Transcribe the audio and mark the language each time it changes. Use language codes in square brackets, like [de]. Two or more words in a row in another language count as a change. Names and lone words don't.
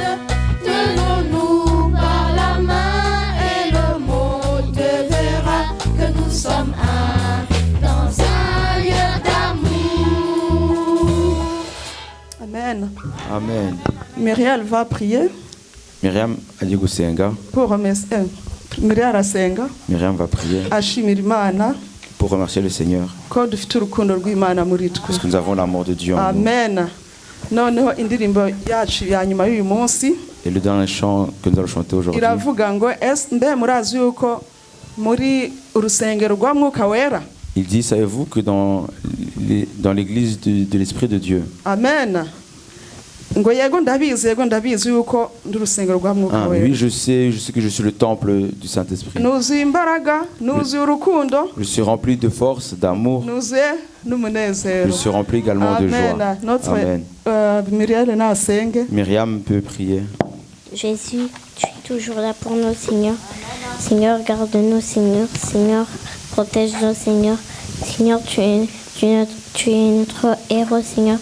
[fr] Tenons-nous par la main et le monde verra que nous sommes un dans un lieu d'amour. Amen. Amen. Myriam va prier. [rw] Myriam Adigusenga. Pour Myriam arasenga. [fr] Myriam va prier [rw] ashimira Imana [fr] pour remercier le Seigneur. [rw] ko dufite urukundo rw'Imana muri twe. [fr] Parce que nous avons l'amour de Dieu en nous. Amen. [rw] Noneho indirimbo yacu ya nyuma y'uyu munsi [fr] Et le dernier chant que nous allons chanter aujourd'hui, [rw] iravuga ngo mbe murazi yuko muri urusengero rwa Mwuka Wera. [fr] il dit: savez-vous que dans l'église de l'Esprit de Dieu, Amen. [rw] Ngo yego ndabizi yuko ndi urusengero rwa Mwuka Wera. [fr] oui, je sais que je suis le temple du Saint-Esprit. [rw] Nuzuye imbaraga, nuzuye urukundo, [fr] Je suis rempli de force, d'amour. [rw] nuzuye n'umunezero. [fr] Je suis rempli également de joie. Amen. [rw] Myriam nasenge. [fr] Myriam peut prier. Jésus, tu es toujours là pour nous, Seigneur. Seigneur, garde-nous, Seigneur. Seigneur, protège-nous, Seigneur. Seigneur, tu es notre héros, Seigneur.